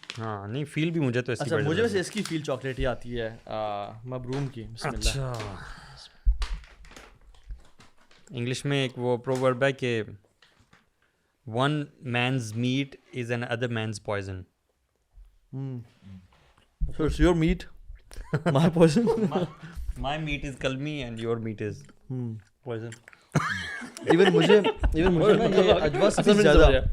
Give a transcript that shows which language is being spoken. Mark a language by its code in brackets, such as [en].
[ur] ہاں نہیں فیل بھی مجھے تو اچھا مجھے ویسے اس کی فیل چاکلیٹ ہی آتی ہے مبروم کی. بسم اللہ. اچھا انگلش میں ایک وہ پروورب ہے کہ [en] One man's meat is another man's poison. So it's your meat, my poison. My meat is kalmi and your meat is poison. [ur] Even مجھے نا یہ اجوا سے بھی زیادہ